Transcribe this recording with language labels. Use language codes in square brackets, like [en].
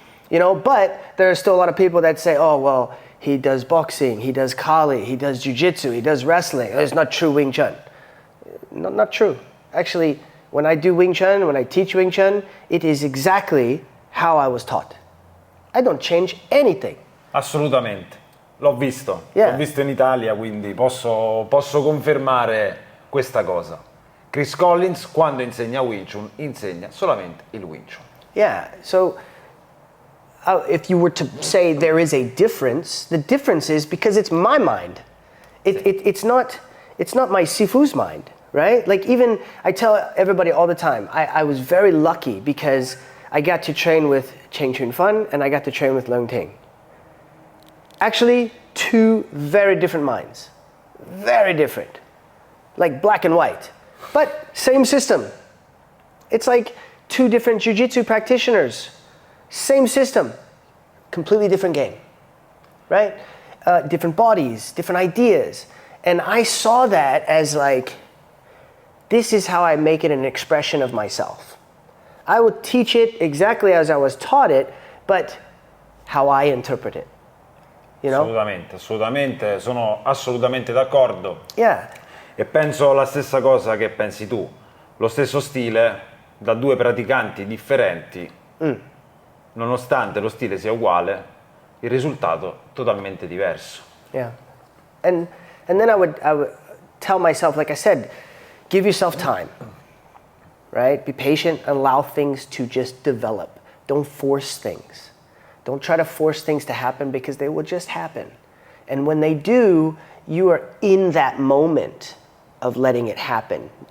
[en] You know, but there are still a lot of people that say, oh, well, he does boxing, he does Kali, he does jiu-jitsu, he does wrestling. It's not true Wing Chun. Not true. Actually, when I do Wing Chun, when I teach Wing Chun, it is exactly how I was taught. I don't change anything. [it] Assolutamente. L'ho visto. [en] Yeah. [it] L'ho visto in Italia, quindi posso confermare questa cosa. Chris Collins, quando insegna Wing Chun, insegna solamente il Wing Chun. [en] Yeah, so if you were to say there is a difference, the difference is because it's my mind. It's not my sifu's mind, right? Like, even I tell everybody all the time, I was very lucky because I got to train with Cheng Chun Fan and I got to train with Leung Ting. Actually, two very different minds. Very different. Like black and white. But same system. It's like two different jiu-jitsu practitioners. Same system, completely different game, right? Different bodies, different ideas. And I saw that as like, this is how I make it an expression of myself. I would teach it exactly as I was taught it, but how I interpret it. You know? [it] Assolutamente, sono assolutamente d'accordo. [en] Yeah. [it] E penso la stessa cosa che pensi tu. Lo stesso stile da due praticanti differenti. Nonostante lo stile sia uguale, il risultato totalmente diverso. [en] Yeah. And then I would tell myself, like I said, give yourself time. Right? Be patient, allow things to just develop. Don't force things. Don't try to force things to happen because they will just happen. And when they do, you are in that moment of letting it happen.